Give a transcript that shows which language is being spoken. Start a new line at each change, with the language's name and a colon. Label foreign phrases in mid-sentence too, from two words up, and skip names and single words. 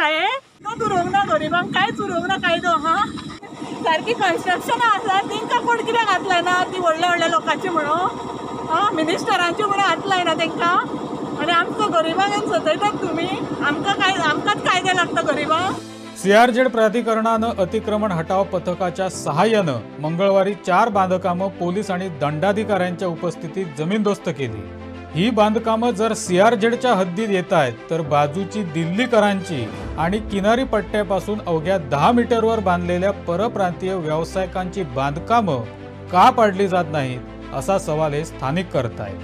Konkani: हे तो उरोंक ना गरिबांक, कांयच उरोंक ना कायदो. सारकी कन्स्ट्रक्शनां आसा तांकां कोण कित्याक हात लायना? ती व्हडल्या लोकांची म्हणून मिनिस्टरांची म्हणून हात लायना तांकां. आनी आमकां गरिबांक सतयतात तुमी. आमकांच कायदे लागता गरिबांक.
Marathi: CRZ प्राधिकरणानं अतिक्रमण हटाव पथकाच्या सहाय्यानं मंगळवारी 4 बांधकामं पोलीस आणि दंडाधिकाऱ्यांच्या उपस्थितीत जमीनदोस्त केली. ही बांधकामं जर CRZच्या हद्दीत येत आहेत, तर बाजूची दिल्लीकरांची आणि किनारी पट्ट्यापासून अवघ्या 10 मीटरवर बांधलेल्या परप्रांतीय व्यावसायिकांची बांधकामं का पाडली जात नाहीत असा सवाल हे स्थानिक करतायत.